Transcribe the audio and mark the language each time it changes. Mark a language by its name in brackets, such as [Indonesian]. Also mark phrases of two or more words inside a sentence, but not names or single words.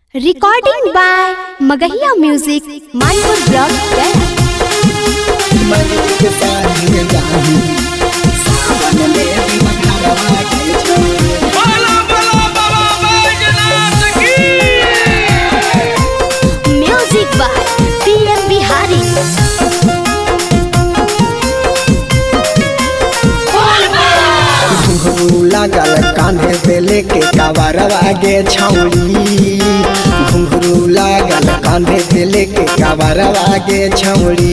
[English] Recording by Magahiya Music, Manpur Block, Music by PM Bihari. [Magahi] लागल कान्हे पे लेके कावरवा गे छौड़ी, घुंघरू लागल कान्हे पे लेके कावरवा गे छौड़ी।